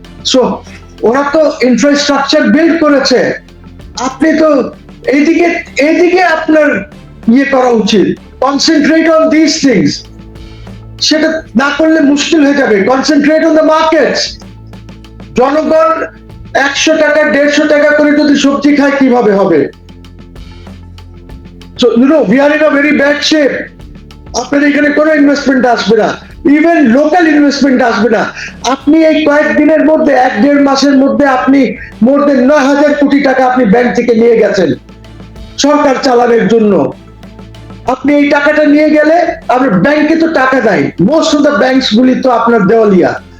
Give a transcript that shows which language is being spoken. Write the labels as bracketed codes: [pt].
[bn] So ওরা তো infrastructure build করেছে। আপনি তো এইদিকে আপনার ইয়ে করা উচিত, [en] Concentrate on this things. [bn] সেটা না করলে মুশকিল হয়ে যাবে। [en] Concentrate on the markets. [bn] জনগণ 100 টাকা 150 টাকা করে যদি সবজি খায় কিভাবে হবে? [en] So, you know, we are in a very bad shape. [bn] আপনার এখানে কোনো ইনভেস্টমেন্ট আসবে না, ইভেন লোকাল ইনভেস্টমেন্ট আসবে না। আপনি এই কয়েকদিনের মধ্যে, 1-1.5 মাসের মধ্যে আপনি মোর দেন 9,000 কোটি টাকা আপনি ব্যাংক থেকে নিয়ে গেছেন সরকার চালানোর জন্য। আপনি এই টাকাটা নিয়ে গেলে, আপনার ব্যাংকে তো টাকা নাই, [en] most of the banks [bn] গুলি তো আপনার দেওয়ালিয়া।